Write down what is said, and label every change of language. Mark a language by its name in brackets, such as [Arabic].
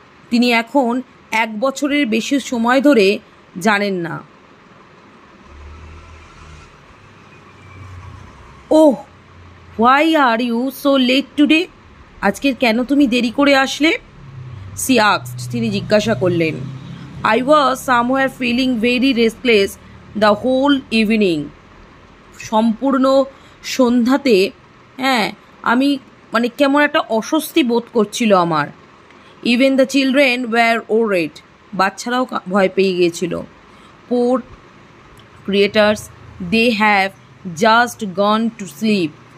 [Bangla] তিনি এখন 1 বছরের বেশি সময় ধরে জানেন না। [English] Oh, why are you so late today? [Bangla] আজকে কেন তুমি দেরি করে আসলে? [English] She asked. [Bangla] তিনি জিজ্ঞাসা করলেন। [English] I was somewhere feeling very restless the whole evening. [Bangla] সম্পূর্ণ সন্ধ্যাতে আমি কেমন একটা অস্বস্তি বোধ করছিল আমার। [English] Even the children were worried. [Bangla] বাচ্চারাও ভয় পেয়ে গিয়েছিল। [English] Poor creatures, they have just gone to sleep.